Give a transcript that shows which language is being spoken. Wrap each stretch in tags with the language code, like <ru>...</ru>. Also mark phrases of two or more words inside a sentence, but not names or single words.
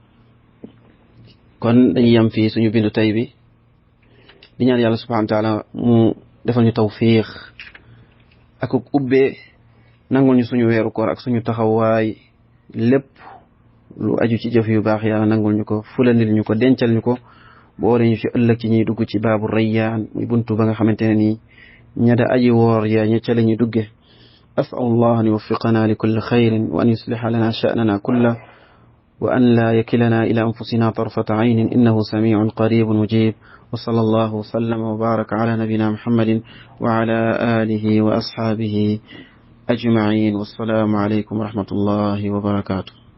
<wo>kon dañuy yam fii suñu bindu tey bi di ñaan yàlla</wo> <ar>سبحانه وتعالى</ar> <wo>mu defal ñu tawfiix ak ubbee nangul ñu suñu weeru koor ak suñu taxawaay lépp lu aju ci jëf yu baax yàlla nangul ñu ko fulandil ñu ko dencal ñu ko boole ñu fi ëllëg ci ñuy dugg ci</wo> <ar>باب الريان</ar> <wo>muy buntu ba nga xamante ne nii ñada aji woor yaa ña ca la ñuy dugge</wo> <ar>أسأل الله أن يوفقنا لكل خير وأن يصلح لنا شأننا كله وأن لا يكلنا إلى أنفسنا طرفة عين إنه سميع قريب مجيب وصلى الله وسلم وبارك على نبينا محمد وعلى آله وأصحابه أجمعين والسلام عليكم ورحمة الله وبركاته</ar>